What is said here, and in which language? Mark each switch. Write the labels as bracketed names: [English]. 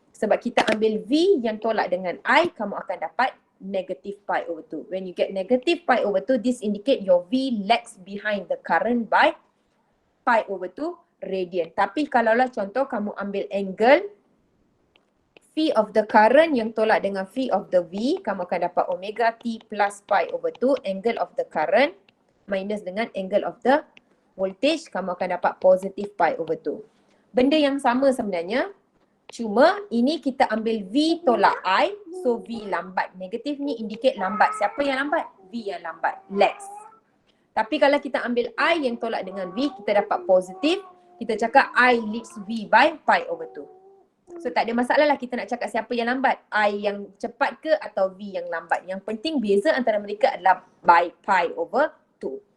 [Malay] Sebab kita ambil V yang tolak dengan I, kamu akan dapat negative pi over 2. [English] When you get negative pi over 2, this indicate your V lags behind the current by pi over 2 radian. [Malay] Tapi kalaulah contoh kamu ambil angle phi of the current yang tolak dengan phi of the V, kamu akan dapat omega T plus pi over 2, [English] angle of the current minus [Malay] dengan angle of the voltage, kamu akan dapat positive pi over 2. Benda yang sama sebenarnya, cuma ini kita ambil V tolak I, so V lambat. Negatif ni indicate lambat. Siapa yang lambat? V yang lambat, lags. Tapi kalau kita ambil I yang tolak dengan V, kita dapat positif. Kita cakap I leads V by pi over 2. So tak ada masalah lah kita nak cakap siapa yang lambat. I yang cepat ke atau V yang lambat. Yang penting beza antara mereka adalah by pi over 2.